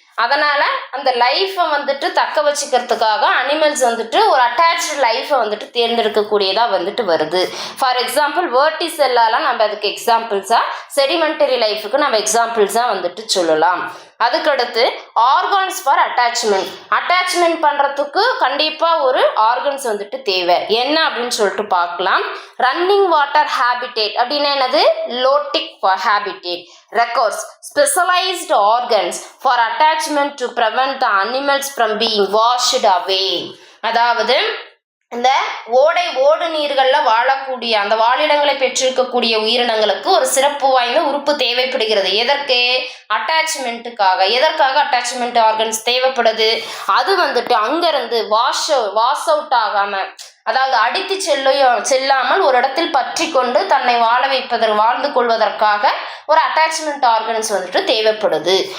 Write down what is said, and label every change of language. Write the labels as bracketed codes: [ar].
[ta] அதனால் அந்த லைஃப்பை வந்துட்டு தக்க வச்சுக்கிறதுக்காக அனிமல்ஸ் வந்துட்டு ஒரு அட்டாச்டு லைஃப்பை வந்துட்டு தேர்ந்தெடுக்கக்கூடியதாக வந்துட்டு வருது. ஃபார் எக்ஸாம்பிள் வேர்டிசெல்லாலாம் நம்ம அதுக்கு எக்ஸாம்பிள்ஸாக, செடிமெண்டரி லைஃபுக்கு நம்ம எக்ஸாம்பிள்ஸாக வந்துட்டு சொல்லலாம். அதுக்கடுத்து ஆர்கான்ஸ் ஃபார் அட்டாச்மெண்ட் பண்ணுறதுக்கு கண்டிப்பாக ஒரு ஆர்கன்ஸ் வந்துட்டு தேவை. என்ன அப்படின்னு சொல்லிட்டு பார்க்கலாம். [en] running water habitat [ta] அப்படின்னா என்னது, [en] Lotic habitat records specialized organs for attachment to prevent the animals from being washed away. [ta] அதாவது இந்த ஓடு நீர்களில் வாழக்கூடிய அந்த வாழிடங்களை பெற்றிருக்கக்கூடிய உயிரினங்களுக்கு ஒரு சிறப்பு வாய்ந்த உறுப்பு தேவைப்படுகிறது. எதற்கு, அட்டாச்மெண்ட்டுக்காக. எதற்காக அட்டாச்மெண்ட் ஆர்கன்ஸ் தேவைப்படுது, அது வந்துட்டு அங்கேருந்து வாஷ் அவுட் ஆகாமல், அதாவது அடித்து செல்லாமல் ஒரு இடத்தில் பற்றி கொண்டு தன்னை வாழ்ந்து கொள்வதற்காக ஒரு அட்டாச்மெண்ட் ஆர்கன்ஸ் வந்துட்டு தேவைப்படுது.